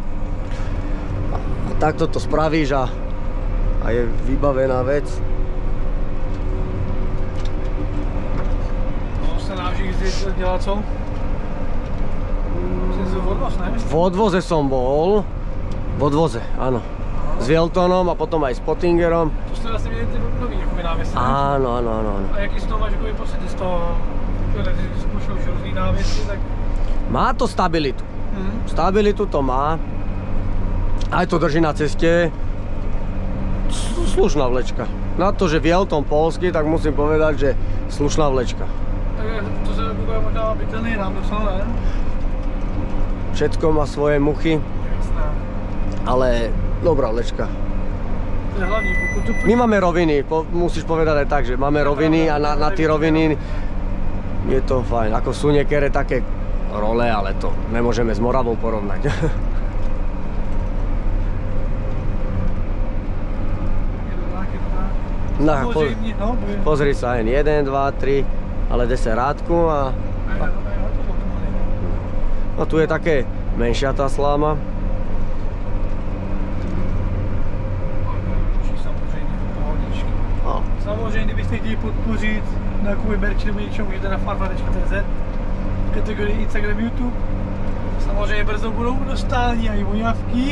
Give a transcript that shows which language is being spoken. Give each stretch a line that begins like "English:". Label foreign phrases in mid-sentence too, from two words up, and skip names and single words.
Slovak: A takto to spravíš a je vybavená vec.
Czech: Jsi dělal co? Jsi v odvoz, ne?
Slovak: V odvoze som bol. V odvoze, áno. S Wiltonom a potom aj s Pottingerom.
Czech: To jste vlastně měli ty nový jakoby návěsy, ne?
Slovak: Áno.
Czech: A jaký z toho máš jakoby pocit? Z toho, když zkoušel už různý návěsy, tak...
Slovak: Má to stabilitu. Stabilitu to má. Aj to drží na ceste. Slušná vlečka. Na to, že Wilton polský, tak musím povedať, že slušná vlečka.
Czech: To se bude možná bytelný nám docela, ne?
Slovak: Všetko má svoje muchy, ale dobrá vlečka.
Czech: To je hlavní, pokud tu...
Slovak: My máme roviny, musíš povedať aj tak, že máme roviny a na tie roviny je to fajn. Ako sú niektoré také role, ale to nemôžeme s Moravou porovnať. Pozri sa, 1, 2, 3. Ale 10 rádku a... No tu je také menšia tá sláma.
Czech: Samozřejmě, kdybyste chtěli podpořit nějakou merch nebo něčemu, můžete na farma.cz v kategorii Instagram, YouTube. Samozřejmě brzo budou dostání a i voňavky.